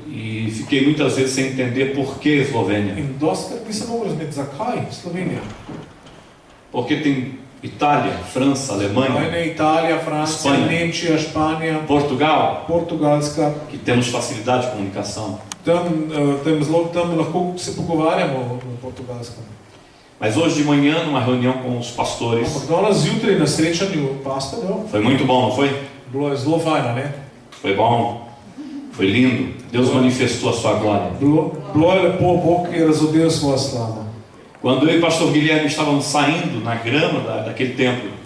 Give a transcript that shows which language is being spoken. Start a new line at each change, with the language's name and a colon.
Portuguese: E fiquei muitas vezes sem entender por que a Eslovênia.
Slovenian: In dostakrat nisem mogel razumeti, zakaj Slovenija.
Portuguese: Porque tem Itália, França, Alemanha,
Slovenian: Ajne Italija, Francija, Španija. Nemčija, Španija,
Portuguese: Portugal,
Slovenian: Portugalska.
Portuguese: que temos facilidade de comunicação.
Slovenian: Tam lahko se pogovarjamo na portugalskem.
Portuguese: Mas hoje de manhã, numa reunião com os pastores,
Slovenian: Ampak danes zjutraj na srečanju pastorjev,
Portuguese: foi muito bom, não foi?
Slovenian: bilo je zelo fajno, ne?
Portuguese: Foi bom, foi lindo. Deus manifestou a sua glória.
Slovenian: Bilo je lepo, Bog je razodel svojo slavo.
Portuguese: Quando eu e o pastor Guilherme estávamos saindo na grama daquele templo,